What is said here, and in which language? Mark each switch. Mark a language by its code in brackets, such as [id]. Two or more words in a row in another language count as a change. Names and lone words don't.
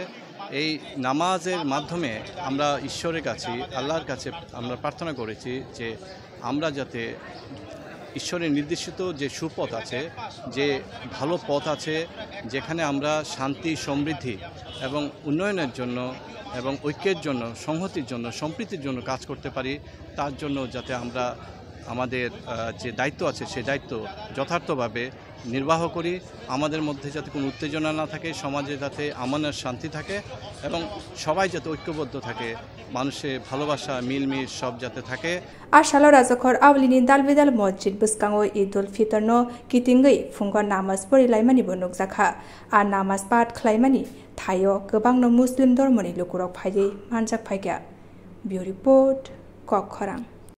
[bn] এই নামাজের মাধ্যমে আমরা ঈশ্বরের কাছে, আল্লাহর কাছে আমরা প্রার্থনা করেছি যে আমরা যাতে ঈশ্বরের নির্দেশিত যে সুপথ আছে, যে ভালো পথ আছে, যেখানে আমরা শান্তি, সমৃদ্ধি এবং উন্নয়নের জন্য এবং ঐক্যের জন্য, সংহতির জন্য, সম্প্রীতির জন্য কাজ করতে পারি, তার জন্য যাতে আমরা আমাদের যে দায়িত্ব আছে সেই দায়িত্ব যথার্থভাবে নির্বাহ করি। আমাদের মধ্যে যাতে কোনো উত্তেজনা না থাকে, সমাজে যাতে আমানের শান্তি থাকে এবং সবাই যাতে ঐক্যবদ্ধ থাকে, মানুষের ভালোবাসা মিলমিশ সব যাতে থাকে। [trp] Ashalo razakor awlini dalbedal mosjid buskango Eid ul Fitr no kitingai fungo namaz porilaimani bo nukjakha a namaz pat khlaimani thayo gobang no muslim dormoni lukurok phaiye manjak phaigya. [en] Bureau report Kok Khorang।